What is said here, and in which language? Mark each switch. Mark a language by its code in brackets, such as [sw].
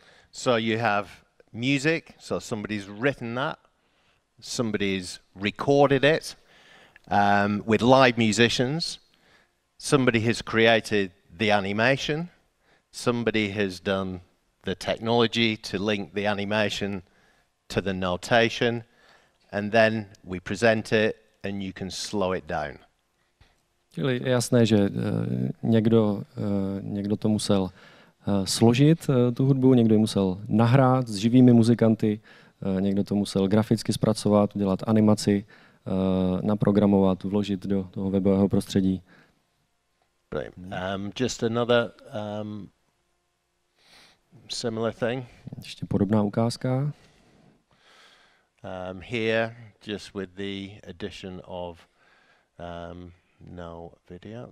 [en] So you have music, so somebody's written that, somebody's recorded it with live musicians, somebody has created the animation, somebody has done the technology to link the animation to the notation, and then we present it and you can slow it down. [cs] Čili je jasné, že někdo to musel složit, tu hudbu, někdo ji musel nahrát s živými muzikanty, někdo to musel graficky zpracovat, udělat animaci, naprogramovat, vložit do toho webového prostředí. [en] Just another similar thing. [cs] Ještě podobná ukázka. [en] Here, just with the addition of no video.